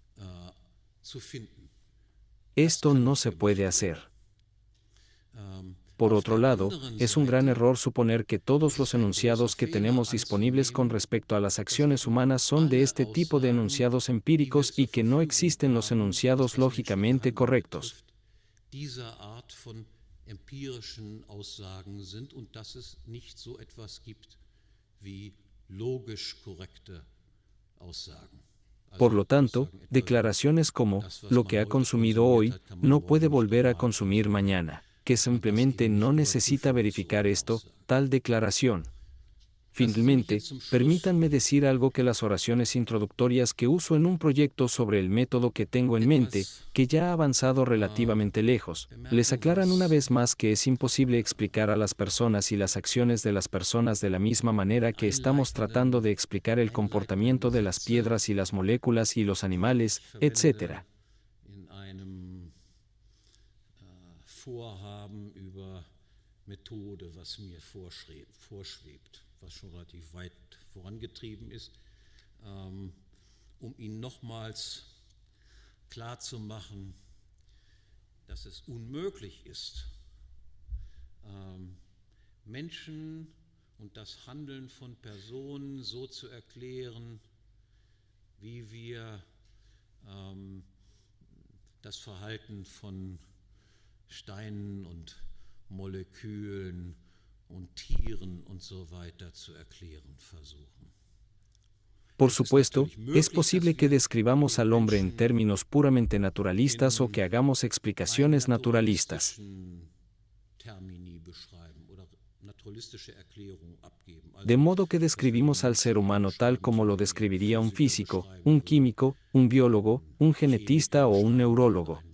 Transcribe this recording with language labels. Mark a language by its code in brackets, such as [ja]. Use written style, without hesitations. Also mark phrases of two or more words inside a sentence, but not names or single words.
[es] Esto no se puede hacer. Por otro lado, es un gran error suponer que todos los enunciados que tenemos disponibles con respecto a las acciones humanas son de este tipo de enunciados empíricos y que no existen los enunciados lógicamente correctos. [de] Dieser Art von empirischen Aussagen sind und dass es nicht so etwas gibt wie logisch korrekte Aussagen. [es] Por lo tanto, declaraciones como, lo que ha consumido hoy, no puede volver a consumir mañana, que simplemente no necesita verificar esto, tal declaración. Finalmente, permítanme decir algo que las oraciones introductorias que uso en un proyecto sobre el método que tengo en mente, que ya ha avanzado relativamente lejos, les aclaran una vez más que es imposible explicar a las personas y las acciones de las personas de la misma manera que estamos tratando de explicar el comportamiento de las piedras y las moléculas y los animales, etc. [de] Was schon relativ weit vorangetrieben ist, Ihnen nochmals klarzumachen, dass es unmöglich ist, Menschen und das Handeln von Personen so zu erklären, wie wir das Verhalten von Steinen und Molekülen und Tieren und so weiter zu erklären versuchen. [es] Por supuesto, es posible que describamos al hombre en términos puramente naturalistas o que hagamos explicaciones naturalistas. De modo que describimos al ser humano tal como lo describiría un físico, un químico, un biólogo, un genetista o un neurólogo.